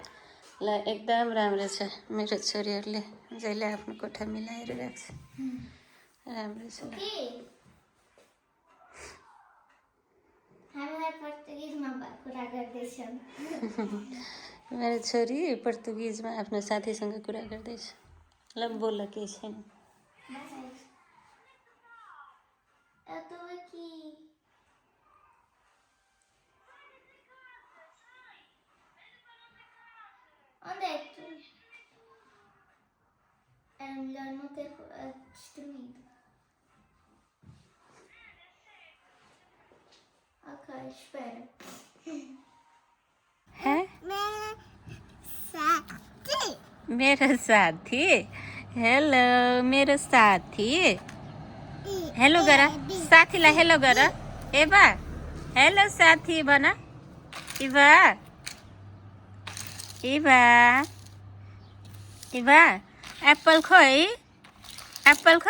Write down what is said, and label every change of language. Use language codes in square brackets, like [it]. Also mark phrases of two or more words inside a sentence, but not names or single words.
[ne] ल एकदम राम्रो छ मेरो छोरीहरूले जहिले आफ्नो कोठा मिलाएर राख्छ राम्रो छ हामीलाई पोर्तुगिजमा कुरा गर्दैछौँ मेरो छोरी पोर्तुगिजमा आफ्नो साथीसँग कुरा गर्दैछ ल बोल केही छैन [pt] Melhor não ter destruído. Ok, espera. [ne] है मेरो साथी हेलो मेरो साथी हेलो गर साथीलाई हेलो गर एभा हेलो साथी भन इभा इभा इभा एप्पल खोइ एप्पल